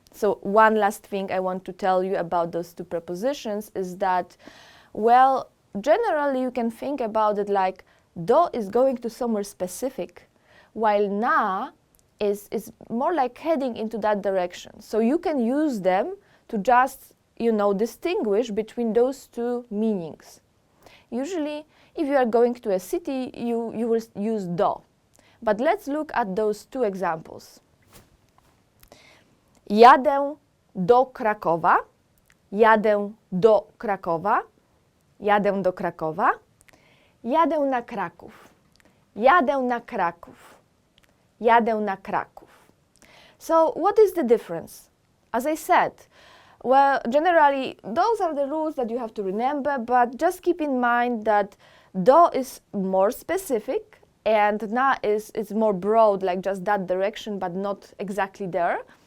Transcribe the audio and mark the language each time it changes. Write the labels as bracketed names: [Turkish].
[English] So one last thing I want to tell you about those 2 prepositions is that, well, generally you can think about it like do is going to somewhere specific, while na is more like heading into that direction. So you can use them to just, distinguish between those 2 meanings. Usually, if you are going to a city, you will use do. But let's look at those 2 examples. [Polish] Jadę do Krakowa, jadę do Krakowa, jadę do Krakowa, jadę na Kraków, jadę na Kraków, jadę na Kraków. [English] So what is the difference? As I said, well, generally, those are the rules that you have to remember, but just keep in mind that do is more specific and na is more broad, like just that direction, but not exactly there.